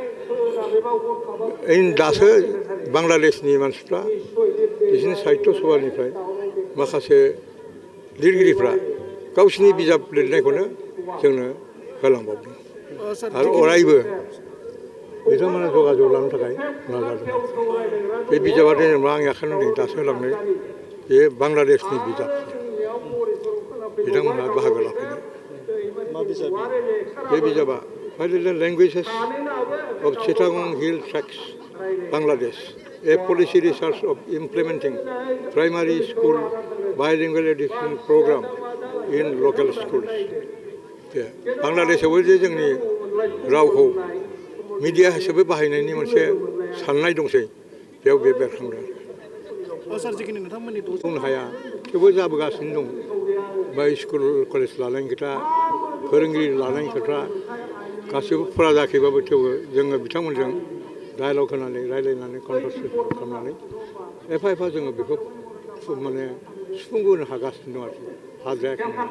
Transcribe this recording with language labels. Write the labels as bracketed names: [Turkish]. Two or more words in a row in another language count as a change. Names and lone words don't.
[Bodo] दासो बांलादेशनि मानसिफ्रा बिसोरनि साहित्य सभानिफ्राय माखासे लिरगिरिफ्रा गावसिनि बिजाब लिरनायखौनो जोंनो होलांबावदों आरो अरायबो बिथांमोना जगाजग लानो थाखाय नाजादों। बे बिजाबा जेनेबा आंनि आखायाव नै दासो होलांनाय बे बांलादेशनि बिजाब, बिथांमोनहा बाहागो लाफैनाय। बे बिजाबा লেংগুৱেজেছ অফ চিটাগং হিল ট্ৰেক্স বাংলাদেশ। [English] a policy research of implementing primary school bilingual education program in local schools. [Bodo] बांलादेशआवबो जे जोंनि रावखौ मिडिया हिसाबै बाहायनायनि मोनसे साननाय दंसै बेयाव बे बेरखांदों सार जिखिनि नोंथांमोननि बुंनो हाया थेवबो जाबोगासिनो दं बा स्कुल कलेज लानायनि खोथा फोरोंगिरि लानायनि खोथा गासैबो फुरा जायाखैबाबो थेवबो जोङो बिथांमोनजों डायलग होनानै रायलायनानै कनभारसेसन खालामनानै एफा एफा जोङो बेखौ माने सुफुंबोनो हागासिनो दं आरोखि हाजायाखै